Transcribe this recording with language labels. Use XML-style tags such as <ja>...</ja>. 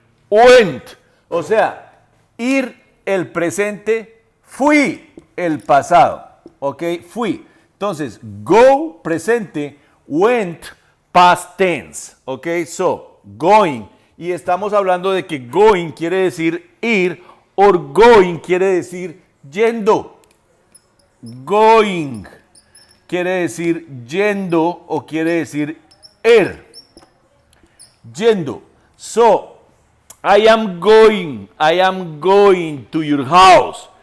<es>Went. O sea, ir el presente, fui el pasado. ¿Ok? Fui. Entonces, go presente,</es> <en>went past tense. ¿Ok? So, going.</en> <es>Y estamos hablando de que going quiere decir ir,</es> <en>or going</en> <es>quiere decir yendo. Going quiere decir yendo o quiere decir yendo.</es> <en>So, I am going to your house.</en>